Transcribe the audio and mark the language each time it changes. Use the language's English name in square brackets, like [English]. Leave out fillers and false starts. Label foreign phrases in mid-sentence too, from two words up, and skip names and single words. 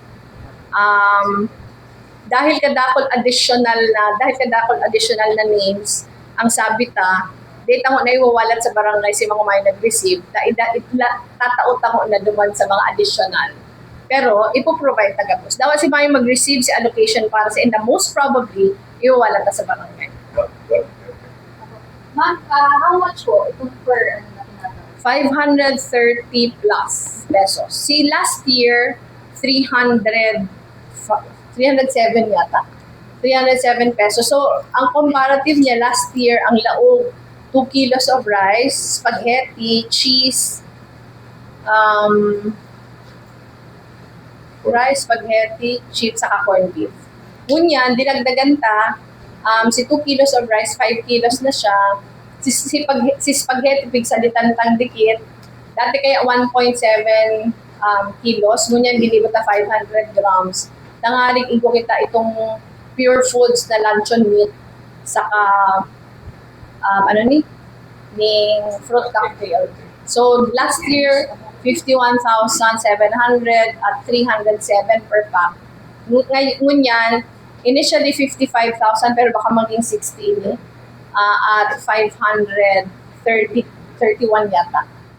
[Bikol] Dahil kadakol [English] additional na names, [Bikol] ang sabi ta, data mo na iwawalat sa barangay si mga may nag-receive, tataot mo na duman sa mga additional. Pero, ipoprovide tagapos. Dapat si Mayong mag-receive si allocation para sa inda, [English] most probably, [Bikol] iwawalat ta sa barangay. Ma'am, [English] how much [Bikol] po itong [English] per 530 plus pesos. [Bikol] Si [English] last year, [Bikol] 307 yata. 307 pesos. So, ang comparative niya [English] last year, [Bikol] ang laog, 2 [English] kilos of rice, [Bikol] spaghetti, cheese, saka corned beef. Ngunyan, dinagdagan ta, si 2 [English] kilos of rice, [Bikol] 5 kilos na siya. Si spaghetti, pigsalitan tang dikit. Dati kaya 1.7 kilos, ngunyan dinibot na 500 grams. Nangaring igo kita itong pure foods na luncheon meat, saka ning [English] fruit cocktail. So last year, [Bikol] 51,700 at 307 [English] per pack. [Bikol] Ngunyan, initially 55,000 pero baka maging 60 at 531 yata.